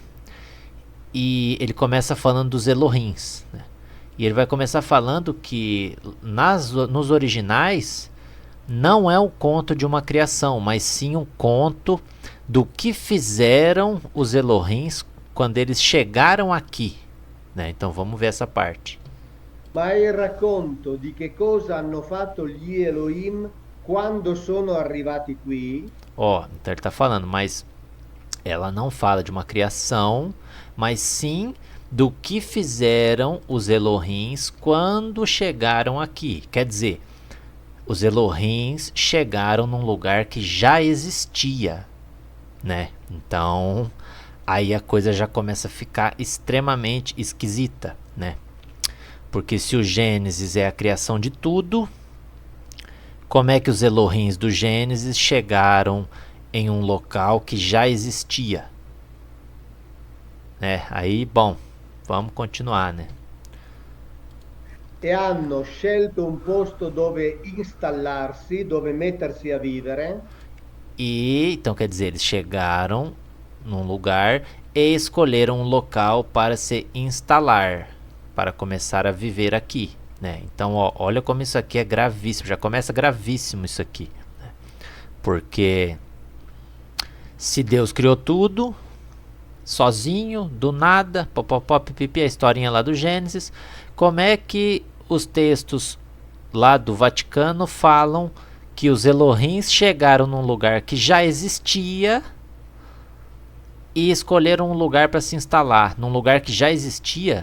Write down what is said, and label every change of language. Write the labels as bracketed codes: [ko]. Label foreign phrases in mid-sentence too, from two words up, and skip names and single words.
[pt] E ele começa falando dos Elohims, né? E ele vai começar falando que nos originais não é um conto de uma criação, mas sim um conto do que fizeram os Elohims quando eles chegaram aqui, né? Então vamos ver essa parte. [it] Ma è il racconto di che cosa hanno fatto gli Elohim quando sono arrivati qui? [pt] Então ele está falando, mas ela não fala de uma criação, mas sim do que fizeram os Elohims quando chegaram aqui. Quer dizer, os Elohims chegaram num lugar que já existia, né? Então, aí a coisa já começa a ficar extremamente esquisita, né? Porque se o Gênesis é a criação de tudo, como é que os Elohims do Gênesis chegaram em um local que já existia? Aí, bom, vamos continuar, né? [it] E hanno scelto un posto dove installarsi, dove mettersi a vivere? [pt] E então quer dizer, eles chegaram num lugar e escolheram um local para se instalar, para começar a viver aqui, né? Então, olha como isso aqui é gravíssimo, já começa gravíssimo isso aqui, né? Porque se Deus criou tudo sozinho, do nada, pipipi, a historinha lá do Gênesis, como é que os textos lá do Vaticano falam que os Elohims chegaram num lugar que já existia e escolheram um lugar para se instalar, num lugar que já existia?